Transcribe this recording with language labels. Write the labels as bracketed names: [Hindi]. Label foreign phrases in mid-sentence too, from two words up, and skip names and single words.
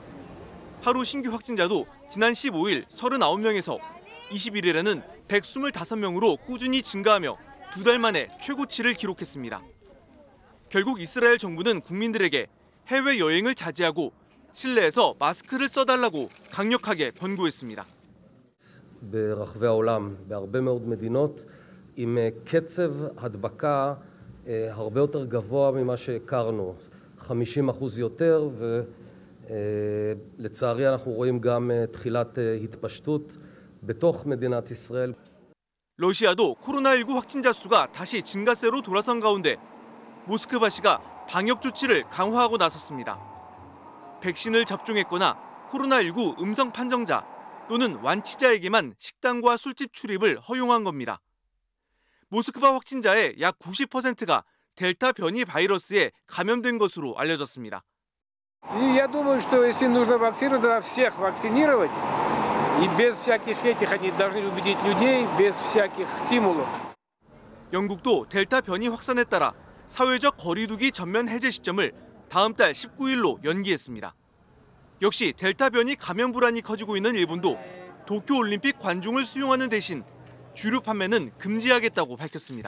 [Korean] 하루 신규 확진자도 지난 15일 39명에서 21일에는 125명으로 꾸준히 증가하며 2달 만에 최고치를 기록했습니다. 결국 이스라엘 정부는 국민들에게 해외여행을 자제하고 실내에서 마스크를 써달라고 강력하게 권고했습니다. [Hebrew] ברחבי העולם, בהרבה מאוד מדינות, עם קצב הדבקה הרבה יותר גבוה ממה שהכרנו, 50% יותר, ולצערי אנחנו רואים גם תחילת התפשטות בתוך מדינת ישראל. [Korean] 러시아도 코로나19 확진자 수가 다시 증가세로 돌아선 가운데 모스크바시가 방역 조치를 강화하고 나섰습니다. 백신을 접종했거나 코로나19 음성 판정자 또는 완치자에게만 식당과 술집 출입을 허용한 겁니다. 모스크바 확진자의 약 90%가 델타 변이 바이러스에 감염된 것으로 알려졌습니다. [Russian] Я думаю, что если нужно вакцинировать, всех вакцинировать. И без всяких этих они должны убедить людей без всяких стимулов. [Korean] 영국도 델타 변이 확산에 따라 사회적 거리두기 전면 해제 시점을 다음 달 19일로 연기했습니다. 역시 델타 변이 감염 불안이 커지고 있는 일본도 도쿄 올림픽 관중을 수용하는 대신 주류 판매는 금지하겠다고 밝혔습니다.